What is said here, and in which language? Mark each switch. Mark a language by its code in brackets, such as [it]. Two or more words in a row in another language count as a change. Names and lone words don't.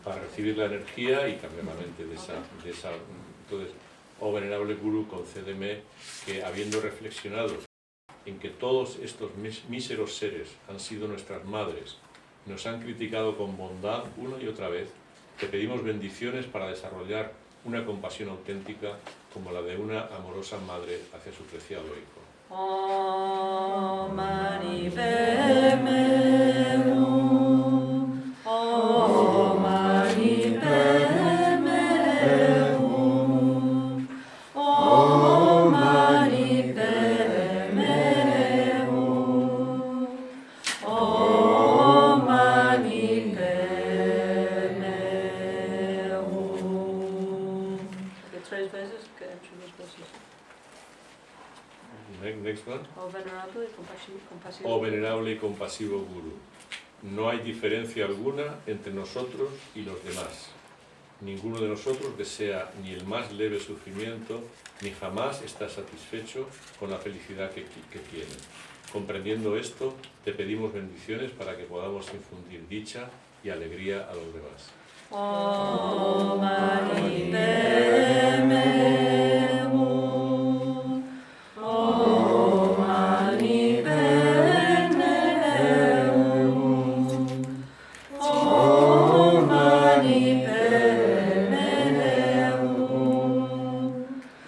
[es] para recibir la energía y cambiar la mente de esa. Entonces, oh venerable Guru, concédeme que, habiendo reflexionado en que todos estos míseros seres han sido nuestras madres, nos han criticado con bondad una y otra vez, te pedimos bendiciones para desarrollar una compasión auténtica como la de una amorosa madre hacia su preciado hijo. [sa] Om Mani Padme Hum. Om Mani Padme Hum. Om Mani Padme Hum. Om Mani Padme Hum. [es] Okay, 3 veces que entre los versos. [en] Next one. [es] Oh venerable y compasivo. Oh venerable y compasivo Guru, no hay diferencia alguna entre nosotros y los demás. Ninguno de nosotros desea ni el más leve sufrimiento, ni jamás está satisfecho con la felicidad que tiene. Comprendiendo esto, te pedimos bendiciones para que podamos infundir dicha y alegría a los demás. [sa] Om Mani Padme Hum. Om Mani Padme Hum. Om Mani Padme Hum.